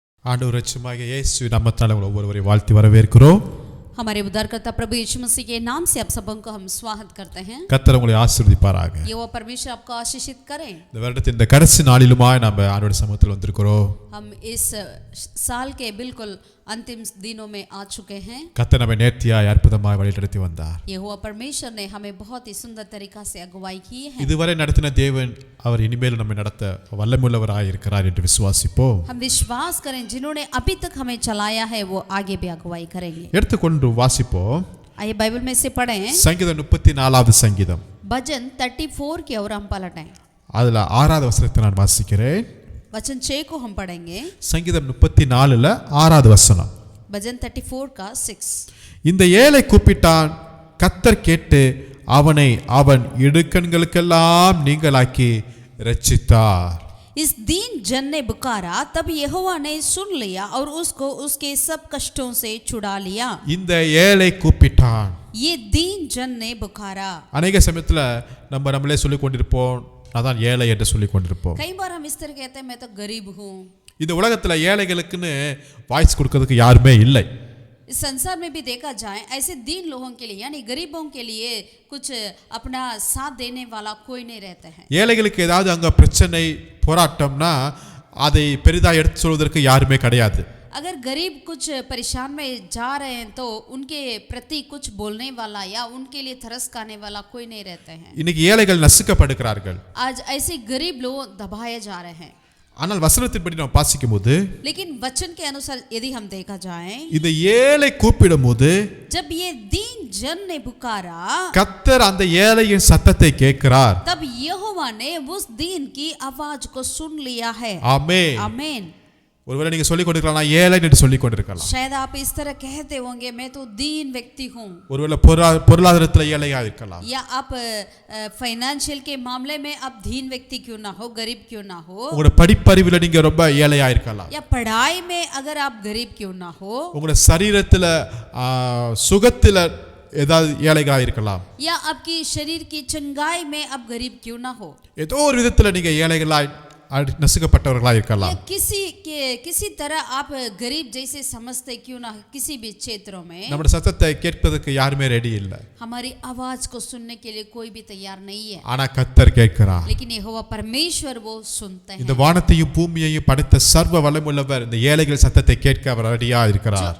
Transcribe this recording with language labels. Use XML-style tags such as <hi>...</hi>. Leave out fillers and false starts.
<ta>ஆண்டவர் இரட்சகராகிய இயேசு நாமத்தால் ஒவ்வொருவரை வாழ்த்தி வரவேற்கிறோம்</ta> <hi>हमारे उद्धारकर्ता प्रभु यीशु मसीह के नाम से आप सबों को हम स्वागत करते हैं</hi> <ta>கர்த்தர் உங்களை ஆசீர்வதிப்பாராக</ta> <hi>ये वो परमेश्वर आपको आशीषित करें</hi> <ta>இந்த வருடத்தின் இந்த கடைசி நாளிலுமாய் நாம் ஆண்டவருடைய சமூகத்தில் வந்திருக்கிறோம்</ta> <hi>हम इस साल के बिल्कुल अंतिम दिनों में आ चुके हैं</hi> <ta>கர்த்தர் நம்மை நேர்த்தியாய் அற்புதமாய் வழிநடத்தி வந்தார்</ta> <hi>ये हुआ परमेश्वर ने हमें बहुत ही सुंदर तरीका से अगुवाई की है</hi> <ta>இதுவரை நடத்தின தேவன் அவர் இனிமேல் நம்மை நடத்த வல்லமையுள்ளவராய் இருக்கிறார் என்று விசுவாசிப்போம்</ta> <hi>हम विश्वास करें जिन्होंने अभी तक हमें चलाया है वो आगे भी अगुवाई करेंगे</hi> <ta>எடுத்துக்கொண்டு வாசிப்போம்</ta> <hi>आइए बाइबल में से पढ़ें</hi> <ta>சங்கீதம் 34வது சங்கீதம்</ta> <hi>भजन 34 की ओर हम पलटें</hi> <ta>அதுல 6வது வசனத்தை நான் வாசிக்கிறேன்</ta> <hi>वचन 6 को हम पढ़ेंगे</hi> <ta>சங்கீதம் 34ல 6வது வசனம்</ta> <hi>भजन 34 का 6</hi> <ta>இந்த ஏழை கூப்பிட்டான் கர்த்தர் கேட்டு அவனை அவன் இடுக்கண்களுக்கெல்லாம் நீங்களாக்கி இரட்சித்தார்</ta> <hi>इस दीन जन ने पुकारा तब यहोवा ने सुन लिया और उसको उसके सब कष्टों से छुड़ा लिया</hi> <ta>இந்த ஏழை கூப்பிட்டான்</ta> <hi>ये दीन जन ने पुकारा अनेक</hi> <ta>சமயத்துல நம்ம நம்மளே சொல்லிக் கொண்டிருப்போம் அதான் ஏழை என்று சொல்லிக் கொண்டிருப்போம்</ta> <hi>कई बार हम इस तरह कहते हैं मैं तो गरीब हूँ</hi> <ta>இந்த உலகத்துல ஏழைகளுக்குன்னு வாய்ஸ் கொடுக்கிறதுக்கு யாருமே இல்லை</ta> <hi>इस संसार में भी देखा जाए ऐसे दीन लोगों के लिए यानी गरीबों के लिए कुछ अपना साथ देने वाला कोई नहीं रहता है</hi> <ta>ஏழைகளுக்கு ஏதாவது அங்க பிரச்சனை போராட்டம்னா அதை பெரிதா எடுத்து சொல்வதற்கு யாருமே கிடையாது</ta> <hi>अगर गरीब कुछ परेशान में जा रहे हैं तो उनके प्रति कुछ बोलने वाला या उनके लिए तरस खाने वाला कोई नहीं रहते हैं</hi> <ta>இன்னைக்கு ஏழைகள் நசுக்கப்படுகிறார்கள்</ta> <hi>आज ऐसे गरीब लोग दबाए जा रहे हैं</hi> <ta>ஆனால் வசனத்தின்படி நாம் வாசிக்கும்போது</ta> <hi>लेकिन वचन के अनुसार यदि हम देखा जाए</hi> <ta>இந்த ஏழை கூப்பிடும்போது</ta> <hi>जब ये दीन जन ने पुकारा</hi> <ta>கர்த்தர் அந்த ஏழையின் சத்தத்தை கேட்கிறார்</ta> <hi>तब यहोवा ने उस दीन की आवाज को सुन लिया है</hi> <ta>ஆமென்</ta> <hi>आमीन</hi> <ta>ஒருவேளை நீங்க சொல்லிக் கொண்டிருக்கலாம் நான் ஏழை என்று சொல்லிக் கொண்டிருக்கலாம்.</ta> <hi>शायद आप इस तरह कहते होंगे मैं तो दीन व्यक्ति हूँ.</hi> <ta>ஒருவேளை பொருளாதாரத்துல ஏழையா இருக்கலாம்.</ta> <hi>या आप फाइनेंशियल के मामले में आप दीन व्यक्ति क्यों ना हो, गरीब क्यों ना हो.</hi> <ta>உங்களோட படிப்பறிவுல நீங்க ரொம்ப ஏழையா இருக்கலாம்.</ta> <hi>या पढ़ाई में अगर आप गरीब क्यों ना हो.</hi> <ta>உங்களோட சரீரத்துல சுகத்துல ஏதாவது ஏழைகளா இருக்கலாம்.</ta> <hi>या आपकी शरीर की चंगाई में आप गरीब क्यों ना हो.</hi> <ta>ஏதோ ஒரு விதத்துல நீங்க ஏழைகளா நசுக்கப்பட்டவர்களா இருக்கலாம்.</ta> <hi>किसी तरह आप गरीब जैसे समझते क्यों ना किसी भी क्षेत्रों में.</hi> <ta>நம்முடைய சத்தத்தை கேட்பதற்கு யாருமே ரெடி இல்ல.</ta> <hi>हमारी आवाज को सुनने के लिए कोई भी तैयार नहीं है.</hi> <ta>ஆனா கர்த்தர் கேட்கிறார்.</ta> <hi>लेकिन यहोवा परमेश्वर वो सुनते हैं.</hi> <ta>இந்த வானத்தையும் பூமியையும் படைத்த சர்வ வல்லமையுள்ளவர் இந்த ஏழைகள் சத்தத்தை கேட்க அவர் ரெடியா இருக்கிறார்.</ta>